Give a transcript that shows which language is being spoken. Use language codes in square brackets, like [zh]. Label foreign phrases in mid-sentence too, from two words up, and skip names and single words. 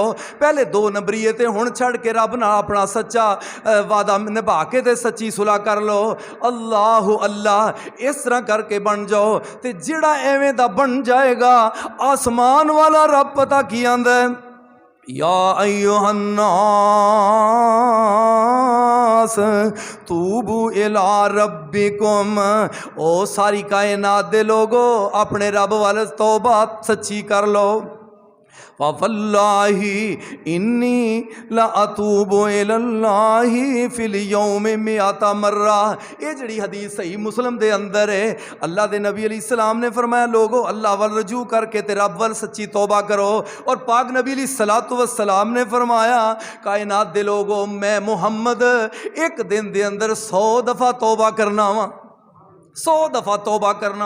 [pa] پہلے دو نمبریے تے ہن چھڈ کے رب نال اپنا سچا وعدہ نبھا کے تے سچی صلح کر لو. اللہ اللہ اس طرح کر کے بن جاؤ تے جہڑا ایویں دا بن جائے گا آسمان والا رب پتا کی آندا ہے, [ar] يا أيها الناس توبوا إلى ربكم, [pa] او ساری کائنات دے لوگو اپنے رب والے توبہ سچی کر لو. [ar] والله إني لأتوب إلى الله في اليوم مائة مرة. [pa] یہ جڑی حدیث صحیح مسلم دے اندر ہے۔ اللہ دے نبی علیہ السلام نے فرمایا لوگو اللہ ول رجوع کر کے تے رب ول سچی توبہ کرو. اور پاک نبی [ar] عليه الصلاة والسلام [pa] نے فرمایا کائنات دے لوگو میں محمد اک دن دے اندر 100 دفعہ توبہ کرنا وا، 100 دفعہ توبہ کرنا.